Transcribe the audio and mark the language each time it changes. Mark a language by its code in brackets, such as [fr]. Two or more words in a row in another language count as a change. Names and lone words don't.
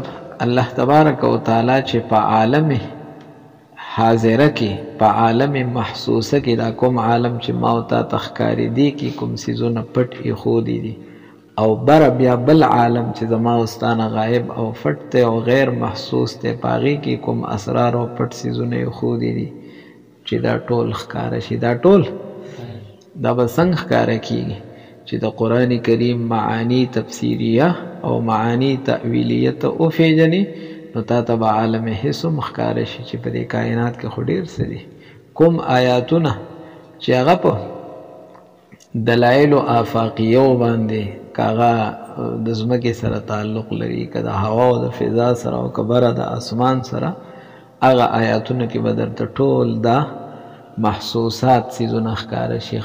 [ps] الله تبارک وتعالی چې په عالم حاضره کې، په عالم محسوسه کې دا کوم عالم چې ما او تا ته ښکارېدي کې کوم څیزونه پټ ایښودي دي، او بره بیا بل عالم چې زما او ستا نه غایب او پټ دی او غیر محسوس دی، په هغې کې کوم اسرار او پټ څیزونه ایښودي دي چې دا ټول ښکاره شي. دا ټول دا به څنګه ښکاره کېږي چې د قرآن کریم معانی تفسیریه او معانی تأویلیه ته وپېژنې، نو تا ته به عالم حس هم ښکاره شي چې په دې کائنات کې خو ډېر څه دي. کوم آیاتونه چې هغه په دلایلو آفاقیو باندې که هغه د ځمکې سره تعلق لري، که د هوا او د فضا سره او که بره د اسمان سره، هغه آیاتونه کې به درته ټول دا محسوسات څیزونه ښکاره شي.